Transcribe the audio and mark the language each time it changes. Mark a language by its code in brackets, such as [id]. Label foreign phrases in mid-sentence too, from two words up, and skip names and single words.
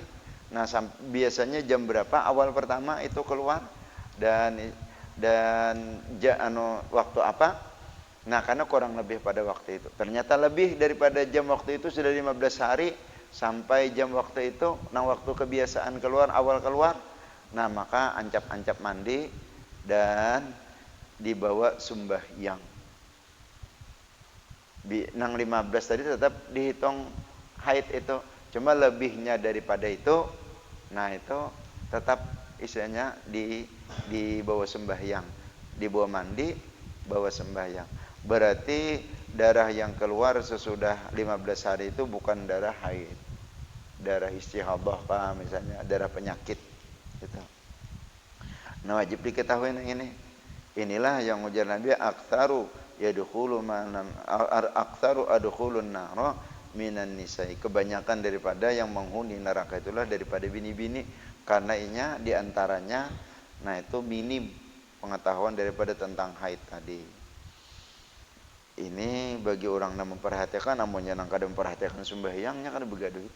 [bjn] Nah, biasanya jam berapa awal pertama itu keluar dan waktu apa? Nah, karena kurang lebih pada waktu itu. Ternyata lebih daripada jam waktu itu sudah 15 hari sampai jam waktu itu, nah waktu kebiasaan keluar, awal keluar. Nah, maka ancap-ancap mandi dan dibawa sembahyang. Nang 15 tadi tetap dihitung haid itu. Cuma lebihnya daripada itu, nah itu tetap istilahnya dibawa sembahyang. Dibawa mandi, bawa sembahyang. Berarti darah yang keluar sesudah 15 hari itu bukan darah haid. Darah istihadah kah misalnya, darah penyakit gitu. Nah, wajib diketahui ini. Inilah yang ujar Nabi, [ar] أكثر داخلي النار من النساء. [bjn] Kebanyakan daripada yang menghuni neraka itulah daripada bini-bini, karena inya diantaranya, nah itu minim pengetahuan daripada tentang haid tadi. Ini bagi orang yang memperhatikan, namunnya nang kada memperhatikan sembahyangnya kada begaduh itu.